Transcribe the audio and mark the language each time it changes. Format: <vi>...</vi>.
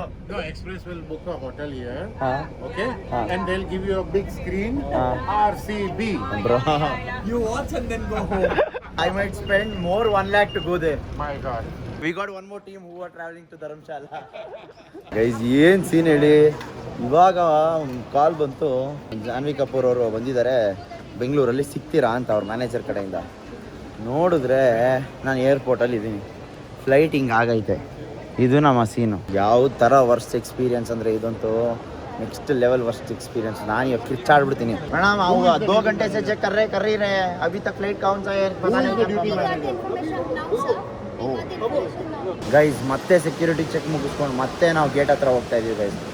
<en>No, Express will book a hotel here. ಹಾ Okay? Huh. And they'll give you a big screen. RCB. Bro You watch and then go home. I might spend more 1 lakh to go there. My God. We got one more team who are traveling to Dharamshala.</en> <kn>Guys, ಏನ್ scene ಹೇಳಿ, ಇವಾಗ ಕಾಲ್ ಬಂತು, ಜಾನ್ವಿ ಕಪೂರ್ ಅವರು ಬಂದಿದ್ದಾರೆ ಬೆಂಗಳೂರಲ್ಲಿ, ಸಿಗ್ತೀರಾ ಅಂತ ಅವ್ರ ಮ್ಯಾನೇಜರ್ ಕಡೆಯಿಂದ. ನೋಡಿದ್ರೆ ನಾನು ಏರ್ಪೋರ್ಟಲ್ಲಿ ಇದ್ದೀನಿ, ಫ್ಲೈಟ್ ಹಿಂಗೆ ಆಗೈತೆ. ಇದು ನಮ್ಮ ಸೀನು. ಯಾವ ಥರ ವರ್ಸ್ಟ್ ಎಕ್ಸ್ಪೀರಿಯನ್ಸ್ ಅಂದರೆ ಇದಂತೂ ನೆಕ್ಸ್ಟ್ ಲೆವೆಲ್ ವರ್ಸ್ಟ್ ಎಕ್ಸ್ಪೀರಿಯನ್ಸ್. ನಾನು ಇವಾಗ ಕಿರ್ಚಾಡ್ಬಿಡ್ತೀನಿ. ಮೇಡಮ್ ಅವು 2 ಗಂಟೆ</kn> <hi>से चेक कर रहे रहे अभी तक फ्लाइट कौन सा है पता नहीं.</hi> <kn>ಗೈಸ್ ಮತ್ತೆ ಸೆಕ್ಯೂರಿಟಿ ಚೆಕ್ ಮುಗಿಸ್ಕೊಂಡು ಮತ್ತೆ ನಾವು ಗೇಟ್ ಹತ್ರ ಹೋಗ್ತಾ ಇದೀವಿ ಗೈಸ್.</kn>